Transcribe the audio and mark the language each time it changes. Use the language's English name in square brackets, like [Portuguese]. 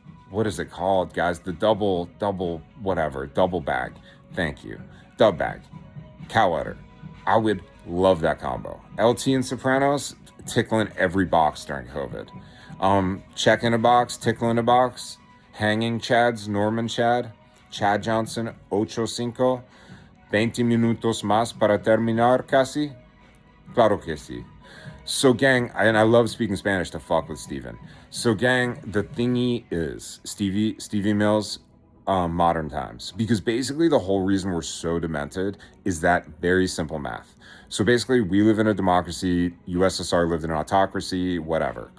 [English] What is it called, guys? The double bag. Thank you. Dub bag. Cow udder. I would love that combo. LT and Sopranos, tickling every box during COVID. Check in a box, tickle in a box. Hanging Chads, Norman Chad. Chad Johnson, 8-5. [Spanish] 20 minutos más para terminar casi? Claro que sí. [English] So gang, and I love speaking Spanish to fuck with Steven. So gang, the thingy is Stevie Mills, modern times. Because basically the whole reason we're so demented is that very simple math. So basically we live in a democracy, USSR lived in an autocracy, whatever.